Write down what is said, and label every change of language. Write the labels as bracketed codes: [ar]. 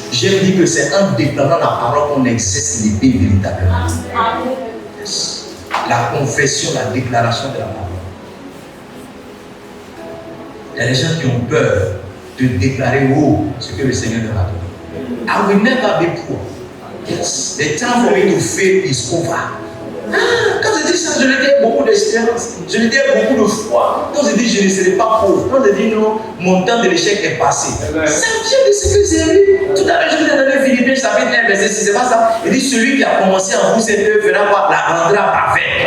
[fr] J'aime dire que c'est en déclarant la parole qu'on exerce l'épée véritablement. Yes. La confession, la déclaration de la parole. Il y a des gens qui ont peur de déclarer haut ce que le Seigneur leur a donné. [en] I will never be poor. Yes, the time for me to fail is over. [fr] Quand je dis ça, je le dis avec beaucoup d'espérance, je le dis avec beaucoup de foi. Quand je dis je ne serai pas pauvre, quand je dis non, mon temps de l'échec est passé. Ça vient de ce que j'ai lu. Tout à l'heure, je vous ai donné Philippiens chapitre 1, verset 6, c'est pas ça. Il dit celui qui a commencé en vous cette œuvre fera quoi? La rendra parfaite.